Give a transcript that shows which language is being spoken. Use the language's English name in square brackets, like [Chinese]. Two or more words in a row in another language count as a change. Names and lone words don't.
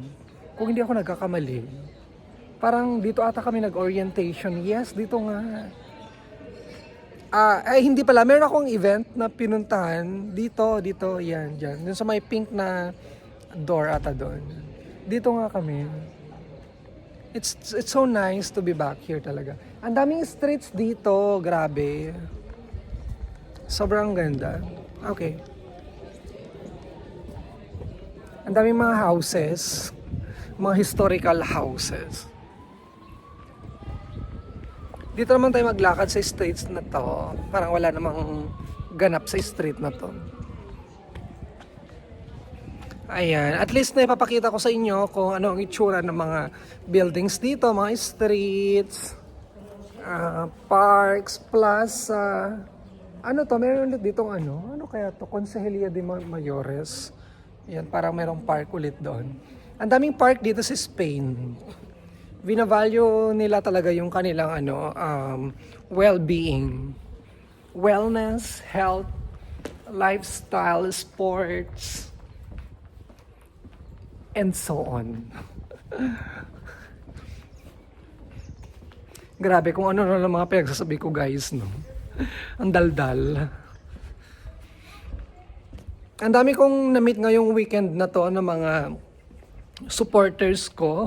[Filipino] Kung hindi ako nagkakamali. Parang dito ata kami nag-orientation. Yes, dito nga. Hindi pala. Meron akong event na pinuntahan. Dito, yan, dyan. Dun sa may pink na door ata doon. Dito nga kami. [English] It's so nice to be back here talaga. [Filipino] Ang daming streets dito. Grabe. Sobrang ganda. Okay. Ang daming mga houses. Mga [English] historical houses. [Filipino] Dito naman tayo maglakad sa streets na to. Parang wala namang ganap sa street na to. Ayan. At least na ipapakita ko sa inyo kung ano ang itsura ng mga buildings dito. Mga [English] streets, parks, [Filipino] plaza. Ano to? Meron ulit ditong ano kaya to? Consejería de Mayores. Yan, parang merong park ulit doon. Ang daming park dito sa Spain. Binavalue nila talaga yung kanilang well-being. [English] Wellness, health, lifestyle, sports, and so on. [Filipino] Grabe kung ano na mga pinagsasabi ko guys, no? Ang daldal. Ang dami kong na-meet ngayong weekend na to ng mga supporters ko.